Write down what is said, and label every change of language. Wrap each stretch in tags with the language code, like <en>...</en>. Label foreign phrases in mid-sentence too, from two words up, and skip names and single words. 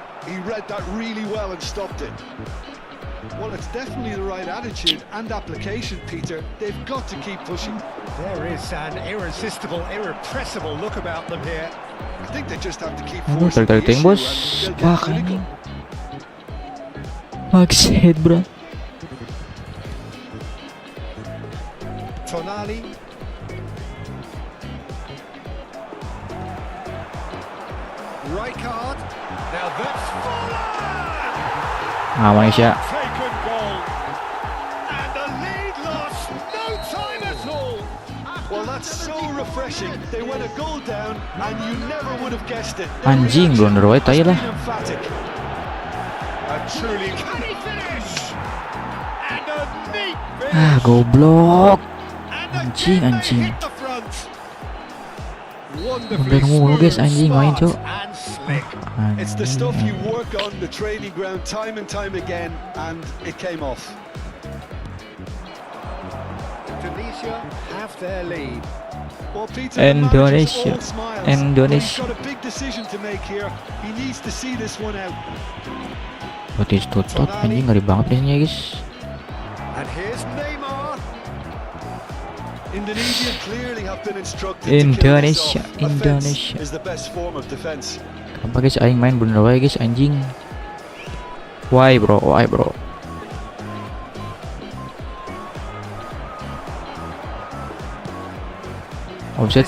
<en>He read that really well and stopped it. Well, it's definitely the right attitude and application, Peter. They've got to keep pushing. There is an irresistible, irrepressible look about them here. I think they just have to keep</en> <id>Aduh</id> <en>forcing the</en> <id>tarik-tarik</id> <en>issue</en> <id>bos.</id> <en>and they'll Fuck get clinical.</en> <id>anjing. Maksud bro.</id> <en>Tonali. Rijkaard. Now that's Forlan! Malaysia. Taken goal. And the lead lost. No time at all. A Well, that's so refreshing. They went a goal down, and you never would have guessed it.</en> <id>Anjing, blunder wae tai lah.</id> <en>Emphatic. And truly, can he finish? And a neat finish.</en> <id>Ah, goblok.</id> <en>And</en> <id>Anjing,</id> <en>again they</en> <id>anjing.</id> <en>hit the front. Wonderfully</en> <id>Blunder mulu guys,</id> <en>smooth,</en> <id>anjing main,</id> <en>smart</en> <id>Cok.</id> <en>and slick. It's the stuff you</en> <id>Anjing.</id> <en>work on the training ground time and time again, and it came off. Tunisia have their lead. Well, Peter, the Indonesia. manager's all smiles. Indonesia. He's got a big decision to make here. He needs to see this one out.</en> <id>Betis tutup, anjing ngeri banget kayaknya guys.</id> <en>And here's Neymar. Indonesia clearly have been instructed Indonesia, to kill this off. Indonesia. Offense is the best form of defense.</en> <id>Kenapa guys aing main blunder wae guys anjing.</id> <en>Why bro? Why bro? Offset</en>